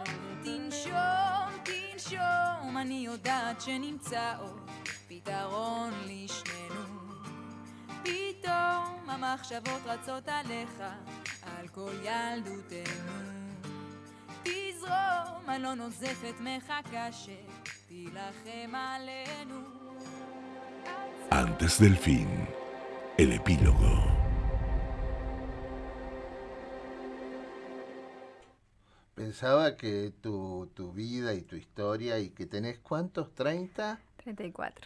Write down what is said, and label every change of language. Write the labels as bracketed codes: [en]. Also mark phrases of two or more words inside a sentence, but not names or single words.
[he] תנשום, תנשום, אני יודעת שנמצא עוד פתרון לשנינו. פתאום המחשבות רצות עליך, על כל ילדותנו. תזרום, אני לא נוזפת, מחכה שתילחם עלינו. [es] Antes del fin, el epílogo. Pensaba que tu vida y tu historia, y que tenés, ¿cuántos? ¿30? 34.